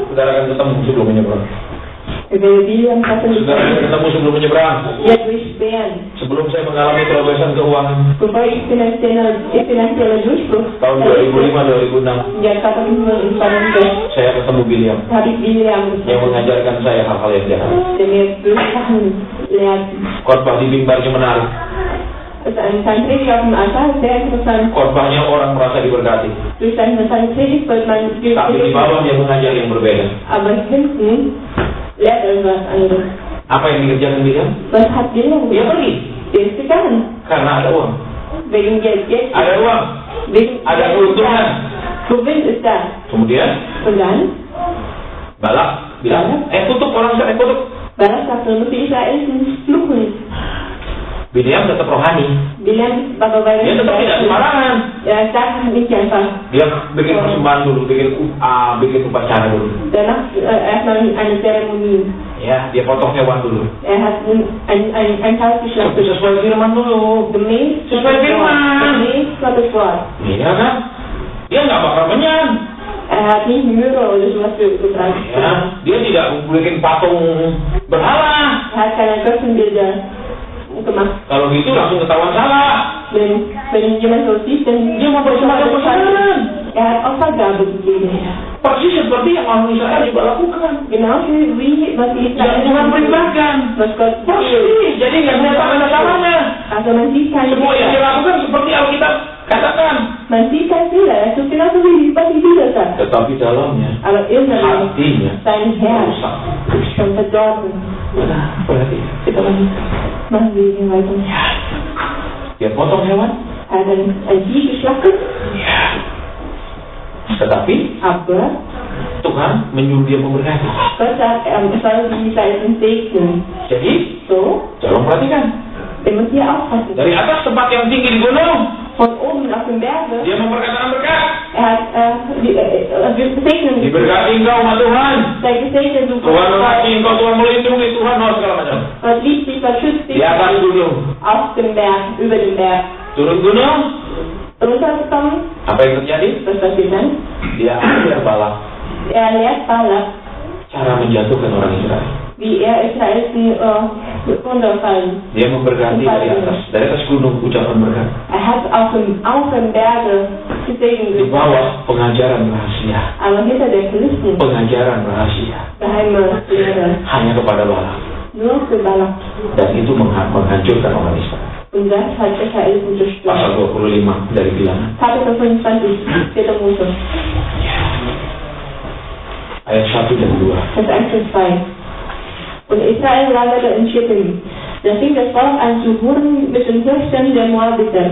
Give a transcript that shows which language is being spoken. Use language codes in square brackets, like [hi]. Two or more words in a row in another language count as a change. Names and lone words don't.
[id] Saudara akan ketemu sebelum menyeberang. [de] Wir werden Bileam treffen. [id] Saudara akan ketemu sebelum menyeberang. [de] Wir durchqueren. [id] Sebelum saya mengalami terobosan keuangan [de] Bevor ich finanzielle Durchbruch [id] tahun 2005-2006, [de] ja, 2005, [id] saya ketemu Bileam [de] habe ich Bileam [id] yang [de] getroffen, [id] mengajarkan saya hal-hal yang jahat. [de] der mir böse Sachen lehrt. [id] Khotbah di mimbarnya menarik. [de] Sein Predigt auf dem Altar ist sehr interessant. [id] Khotbahnya orang merasa diberkati. [de] Durch seine Predigt wird man [id] Tapi di bawah dia mengajar yang berbeda. [de] aber hinten lehrt er was anderes. [id] Apa yang dikerjakan Bileam? [de] Was hat Bileam [id] Dia [de] gemacht? [id] pergi [de] Der ist gegangen. [id] karena ada uang. [de] Wegen Geld. [id] Ada uang, [de] Wegen [id] ada keuntungan. [de] Gewinn ist da. [id] Kemudian [de] Und dann, [id] Balak bilang, tutup orang Israel, tutup. [de] Balak sagte, muss die Israeliten fluchen. [id] Bileam tetap rohani. [de] Bileam war bei [id] Dia tetap tidak sembarangan. [de] Er sagt nicht einfach. [id] Dia bikin persembahan dulu, bikin upacara dulu. [de] Danach erstmal eine Zeremonie. [id] Ya, dia potong hewan dulu. [de] Er hat ein Haus geschlachtet. [id] Sesuai firman dulu. [de] Gemäß [id] Sesuai firman. [de] Gottes Wort. [id] Iya kan? Dia nggak bakal kenyang. [de] Er hat nicht Möhre oder sowas gebracht. [id] Ya, dia tidak bikin patung berhala. [de] Er hat keine Götzenbilder gemacht. [id] Kalau gitu langsung ketahuan salah. [de] Wenn jemand so sieht, dann [id] Dia mau bersembahkan. [de] er hat Opfergabe gegeben. [id] Persis seperti yang orang Israel juga lakukan. [de] Genau wie was die [id] Yang Tuhan perintahkan. [de] was Gott [id] Persis. Jadi nggak ada salahnya. [de] Also man sieht keinen [id] Semua yang dia [de] Fehler. [id] lakukan seperti Alkitab katakan. [de] Man sieht keinen Fehler. Es ist genauso wie was die Bibel sagt. [id] Tetapi dalamnya, [de] Aber innerlich, [id] hatinya [de] sein Herz [id] rusak. [de] ist schon verdorben. [id] Nah, berarti kita lanjutkan. [de] Machen wir hier weiter. [id] Dia potong hewan. [de] Er hat ein Vieh geschlachtet, [id] Ya. Tetapi [de] aber [id] Tuhan menyuruh dia memberkati. [de] Gott sagt, es soll die Israeliten segnen. [id] Jadi, [de] So, [id] tolong perhatikan. [de] ihr müsst hier aufpassen. [id] Dari atas tempat yang tinggi di gunung, [de] Von oben auf dem Berge, [id] dia memperkatakan berkat. [de] er hat wir segnen. [id] Diberkati engkau, umat Tuhan. [de] Der gesegnet du [id] Tuhan mengasihi engkau, Tuhan melindungi, Tuhan segala macam. [de] Gott liebt dich, Gott schützt dich. [id] Di atas gunung, [de] Auf dem Berg, über dem Berg. [id] turun gunung, [de] Runtergekommen, [id] apa yang terjadi? [de] was passiert dann? [id] Dia ajar Balak [de] Er lehrt Balak, [id] cara menjatuhkan orang Israel. [de] wie er Israeliten runterfallen. [id] Dia memberkati dari atas gunung ucapan berkat. [de] Er hat auf dem Berge gesegnet. [id] Di bawah pengajaran rahasia, [de] Aber hinter der Kulissen [id] pengajaran rahasia [de] geheime Lehre. [id] hanya kepada Balak. [de] Nur für Balak. [id] Dan itu menghancurkan orang Israel. [de] Und das hat Israeliten [id] Pasal [de] zerstört. [id] 25 dari Bilangan. [de] Kapitel 25, 4. Mose, [id] Ayat 1 dan 2. [de] Vers 1 und 2. Und Israel lagerte in Schittim. Da fing das Volk an zu hurren mit den Fürsten der Moabiter.